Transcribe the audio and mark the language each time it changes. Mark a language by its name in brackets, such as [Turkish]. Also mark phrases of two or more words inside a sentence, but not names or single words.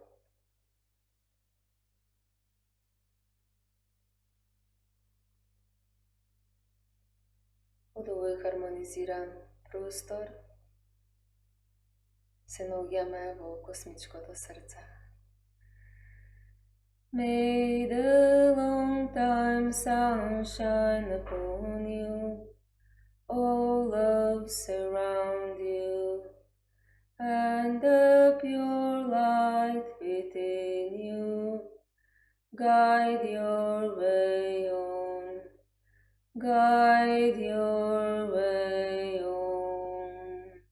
[Macedonian] Од овој хармонизиран простор се наоѓаме во космичкото срце. [English] May the long time sun shine upon you, all love surround you, and the pure light within you guide your way on, guide your way on.